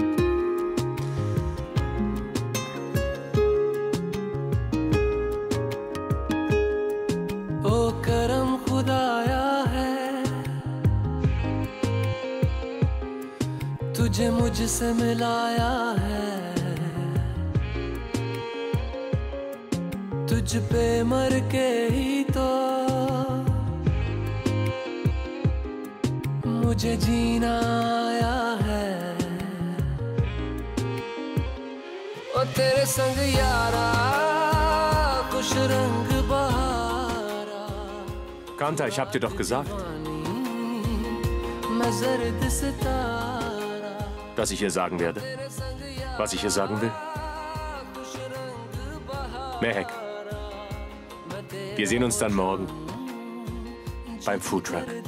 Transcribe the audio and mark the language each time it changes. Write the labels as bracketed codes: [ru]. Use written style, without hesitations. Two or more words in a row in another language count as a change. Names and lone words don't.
[hi] तुझे मुझसे मिलाया है तुझ पे मर के ही तो मुझे जीना आया है ओ तेरे संग यारा खुश रंग बहारा [de] Kanta, ich hab dir doch gesagt, [hi] मैं ज़र्द सितारा [de] dass ich ihr sagen werde, was ich ihr sagen will. Mehek, wir sehen uns dann morgen beim Foodtruck.